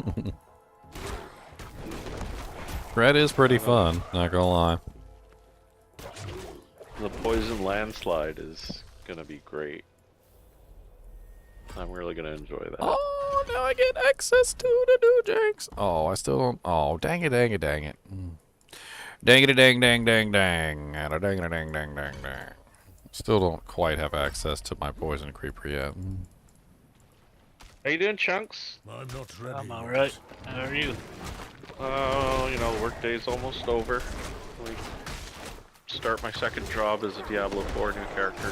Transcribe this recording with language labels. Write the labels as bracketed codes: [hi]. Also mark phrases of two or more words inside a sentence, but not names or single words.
[en] Shred is pretty fun, not gonna lie. The poison landslide is gonna be great. I'm really gonna enjoy that. Oh, now I get access to the new janks. Oh, I still don't. Oh, dang it, dang it, dang it. Dang it, dang, dang, dang, dang. And a dang it, dang, dang, dang, dang. Still don't quite have access to my poison creeper yet. How you doing, Chunks? I'm not ready. I'm yet. alright. How are you? Oh, you know, workday's almost over. We start my second job as a Diablo 4 new character.